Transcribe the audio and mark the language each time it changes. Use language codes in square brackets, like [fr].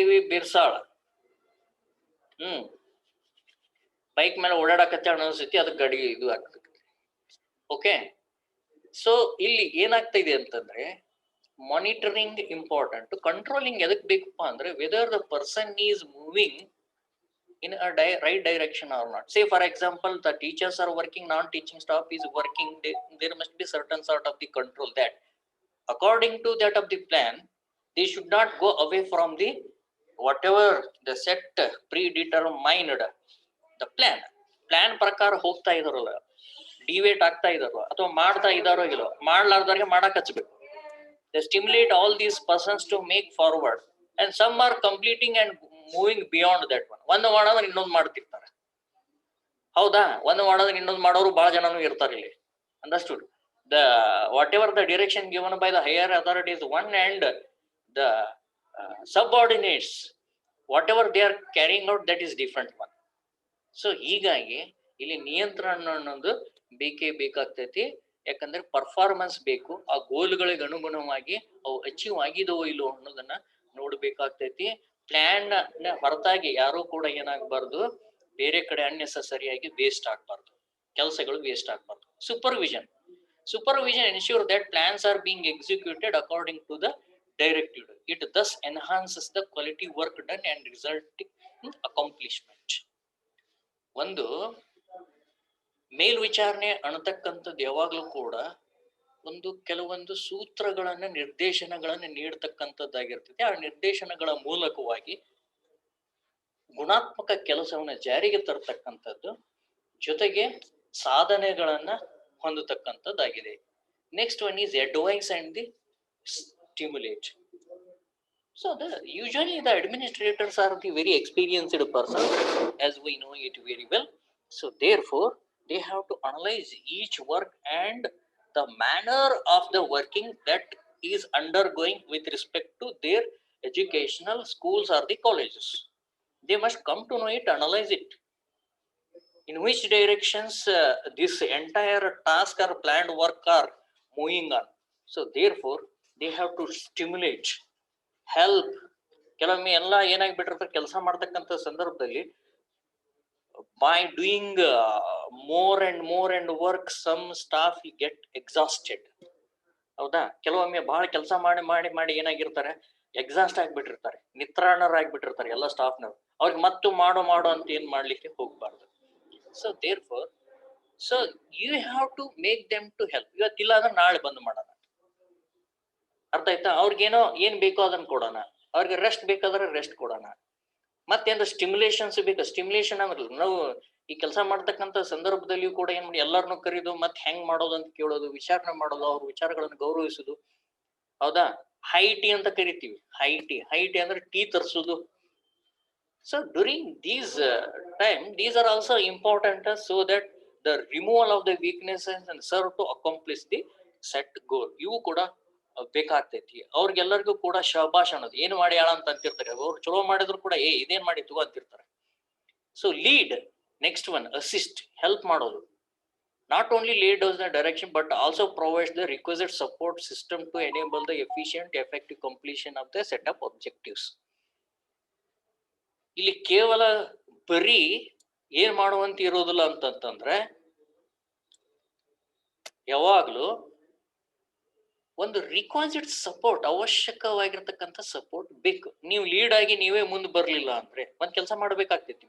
[kn] ಬಿರ್ಸಾಳ bike ಮೇಲೆ ಓಡಾಡಕತ್ತ ಅನಿಸ್ತೈತಿ, ಅದಕ್ಕೆ ಗಾಡಿ ಇದು ಆಗ್ತೈತಿ. ಓಕೆ, ಸೊ ಇಲ್ಲಿ ಏನಾಗ್ತಾ ಇದೆ ಅಂತಂದ್ರೆ ಮಾನಿಟರಿಂಗ್ ಇಂಪಾರ್ಟೆಂಟ್. [en] controlling [kn] ಎದಕ್ ಬೇಕಪ್ಪ ಅಂದ್ರೆ [en] Whether the person is moving in a right direction or not. Say for example, the teachers are working, non-teaching staff is working, there must be certain sort of the control that according to that of the plan, they should not go away from the whatever the set predetermined the plan [kn] ಪ್ರಕಾರ ಹೋಗ್ತಾ ಇದಾರಲ್ಲ, deviate ಆಗ್ತಾ ಇದಾರೋ ಅಥವಾ ಮಾಡ್ತಾ ಇದಾರೋ ಇಲ್ಲೋ, ಮಾಡ್ಲಾರ್ದವ್ರಿಗೆ ಮಾಡಕ್ ಹಚ್ಬೇಕು. [en] They stimulate all these persons to make forward, and some are completing and moving beyond that one. [kn] ಒಂದು ಮಾಡೋದ್ರೆ ಇನ್ನೊಂದು ಮಾಡ್ತಿರ್ತಾರೆ, ಹೌದಾ? ಒಂದು ಮಾಡೋದ್ರೆ ಇನ್ನೊಂದು ಮಾಡೋರು ಬಹಳ ಜನನು ಇರ್ತಾರೆ ಇಲ್ಲಿ. [en] Understood? The whatever the direction given by the higher authorities one and the subordinates whatever they are carrying out, that is different one. [kn] So ಹೀಗಾಗಿ ಇಲ್ಲಿ ನಿಯಂತ್ರಣ ಅನ್ನೋದು ಬೇಕೇ ಬೇಕಾಗ್ತೈತಿ. ಯಾಕಂದ್ರೆ ಪರ್ಫಾರ್ಮೆನ್ಸ್ ಬೇಕು, ಆ ಗೋಲ್ಗಳಿಗೆ ಅನುಗುಣವಾಗಿ ಅವು ಅಚೀವ್ ಆಗಿದವೋ ಇಲ್ಲೋ ಅನ್ನೋದನ್ನ ನೋಡ್ಬೇಕಾಗ್ತೈತಿ. ಪ್ಲಾನ್ ಹೊರತಾಗಿ ಯಾರು ಕೂಡ ಏನಾಗಬಾರ್ದು, ಬೇರೆ ಕಡೆ ಅನ್ನೆಸರಿಯಾಗಿ ವೇಸ್ಟ್ ಆಗಬಾರ್ದು, ಕೆಲಸಗಳು ವೇಸ್ಟ್ ಆಗಬಾರ್ದು. [en] Supervision ensure that plans are being executed according to the directive. It thus enhances the quality work done and resulting accomplishment. [kn] ಒಂದು ಮೇಲ್ವಿಚಾರಣೆ ಅನ್ನತಕ್ಕಂಥದ್ದು ಯಾವಾಗ್ಲೂ ಕೂಡ ಒಂದು ಕೆಲವೊಂದು ಸೂತ್ರಗಳನ್ನ ನಿರ್ದೇಶನಗಳನ್ನ ನೀಡತಕ್ಕಂಥದ್ದಾಗಿರ್ತದೆ. ಆ ನಿರ್ದೇಶನಗಳ ಮೂಲಕವಾಗಿ ಗುಣಾತ್ಮಕ ಕೆಲಸವನ್ನ ಜಾರಿಗೆ ತರತಕ್ಕಂಥದ್ದು, ಜೊತೆಗೆ ಸಾಧನೆಗಳನ್ನ ಹೊಂದತಕ್ಕಂಥದ್ದಾಗಿದೆ. [en] Next one is advise and the stimulate. So usually the administrators are the very experienced person, as we know it very well. So therefore they have to analyze each work and the manner of the working that is undergoing with respect to their educational schools or the colleges. They must come to know it, analyze it, in which directions this entire task or planned work are moving on. So therefore they have to stimulate, help. [kn] ಕೆಲವೊಮ್ಮೆ ಎಲ್ಲ ಏನಾಗ್ಬಿಟ್ಟಿರ್ತಾರೆ, ಕೆಲಸ ಮಾಡ್ತಕ್ಕಂಥ ಸಂದರ್ಭದಲ್ಲಿ [en] by doing more and work, some staff get exhausted. [kn] ಹೌದಾ? ಕೆಲವೊಮ್ಮೆ ಬಹಳ ಕೆಲಸ ಮಾಡಿ ಏನಾಗಿರ್ತಾರೆ, ಎಕ್ಸಾಸ್ಟ್ ಆಗ್ಬಿಟ್ಟಿರ್ತಾರೆ, ನಿತ್ರಾಣರಾಗ್ಬಿಟ್ಟಿರ್ತಾರೆ ಎಲ್ಲ ಸ್ಟಾಫ್ನವ್ರು. ಅವ್ರಿಗೆ ಮತ್ತು ಮಾಡೋ ಅಂತ ಏನ್ ಮಾಡ್ಲಿಕ್ಕೆ ಹೋಗ್ಬಾರ್ದು. [en] So therefore so you have to make them to help. [kn] ಇವತ್ತಿಲ್ಲ ಅಂದ್ರೆ ನಾಳೆ ಬಂದ್ ಮಾಡೋಣ. ಅರ್ಥ ಆಯ್ತಾ? ಅವ್ರಿಗೇನೋ ಏನ್ ಬೇಕೋ ಅದನ್ನ ಕೊಡೋಣ, ಅವ್ರಿಗೆ ರೆಸ್ಟ್ ಬೇಕಾದ್ರೆ ರೆಸ್ಟ್ ಕೊಡೋಣ. ಮತ್ತೇನ್ರ ಸ್ಟಿಮ್ಯುಲೇಷನ್ಸ್ ಬೇಕು. ಸ್ಟಿಮ್ಯುಲೇಷನ್ ಅಂದ್ರೆ ನಾವು ಈ ಕೆಲಸ ಮಾಡ್ತಕ್ಕಂಥ ಸಂದರ್ಭದಲ್ಲಿಯೂ ಕೂಡ ಏನ್ ಮಾಡಿ ಎಲ್ಲಾರನ್ನೂ ಕರೀದು ಮತ್ತೆ ಹೆಂಗ್ ಮಾಡೋದು ಅಂತ ಕೇಳೋದು, ವಿಚಾರಣೆ ಮಾಡೋದು, ಅವ್ರ ವಿಚಾರಗಳನ್ನು ಗೌರವಿಸುದು. ಹೌದಾ? ಹೈಟಿ ಅಂತ ಕರಿತೀವಿ. ಹೈಟಿ ಅಂದ್ರೆ tea ತರಿಸುದು. [en] So during these time these are also important so that the removal of the weaknesses and serve to accomplish the set goal. [kn] ಇವು ಕೂಡ ಬೇಕಾಗ್ತೈತಿ. ಅವ್ರಿಗೆಲ್ಲರಿಗೂ ಕೂಡ ಶಹಬಾಷ್ ಅನ್ನೋದು ಏನು ಮಾಡಿ ಯಾಳ ಅಂತ ಅಂತಿರ್ತಾರೆ. ಅವ್ರು ಚಲೋ ಮಾಡಿದ್ರು ಕೂಡ ಇದೇನ್ ಮಾಡಿತ್ತು ಅಂತಿರ್ತಾರೆ. [en] So lead, next one assist, help ಮಾಡೋದು. Not only lead does the direction but also provides the requisite support system to enable the efficient effective completion of the set of objectives. [kn] ಇಲ್ಲಿ ಕೇವಲ ಬರೀ ಏನ್ ಮಾಡುವಂತ ಇರೋದಿಲ್ಲ ಅಂತಂತಂದ್ರೆ ಯಾವಾಗ್ಲೂ ಒಂದು ರಿಕ್ವೈಸ್ಡ್ ಸಪೋರ್ಟ್, ಅವಶ್ಯಕವಾಗಿರ್ತಕ್ಕಂಥ ಸಪೋರ್ಟ್ ಬೇಕು. ನೀವು ಲೀಡ್ ಆಗಿ ನೀವೇ ಮುಂದೆ ಬರ್ಲಿಲ್ಲ ಅಂದ್ರೆ ಒಂದ್ ಕೆಲಸ ಮಾಡ್ಬೇಕಾಗ್ತೈತಿ.